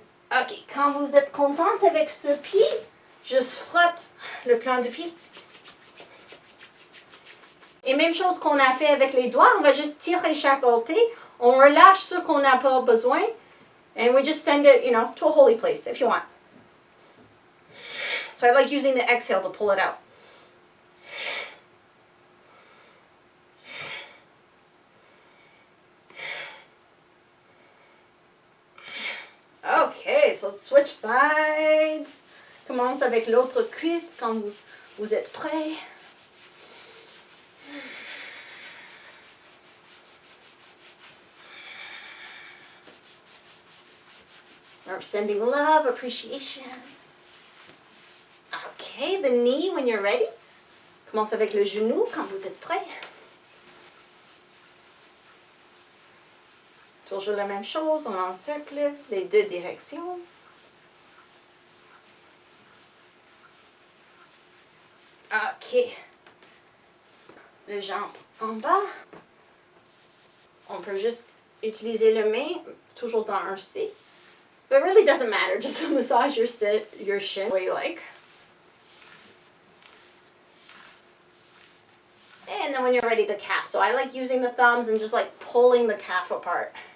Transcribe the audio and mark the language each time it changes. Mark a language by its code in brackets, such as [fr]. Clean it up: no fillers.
[fr] Ok, quand vous êtes contente avec ce pied, juste frotte le plan de pied. Et même chose qu'on a fait avec les doigts, on va juste tirer chaque côté, on relâche ce qu'on n'a pas besoin, [en] and we just send it, to a holy place if you want. So I like using the exhale to pull it out. Okay, so let's switch sides. [fr] Commence avec l'autre cuisse quand vous êtes prêts. [en] We're sending love, appreciation. Okay, the knee when you're ready. [fr] Commence avec le genou quand vous êtes prêts. Toujours la même chose, on encercle les deux directions. Ok. Le jambe en bas. On peut juste utiliser le main, toujours dans un C. [en] But it really doesn't matter, just massage your shin where you like. And then when you're ready, the calf. So I like using the thumbs and just like pulling the calf apart.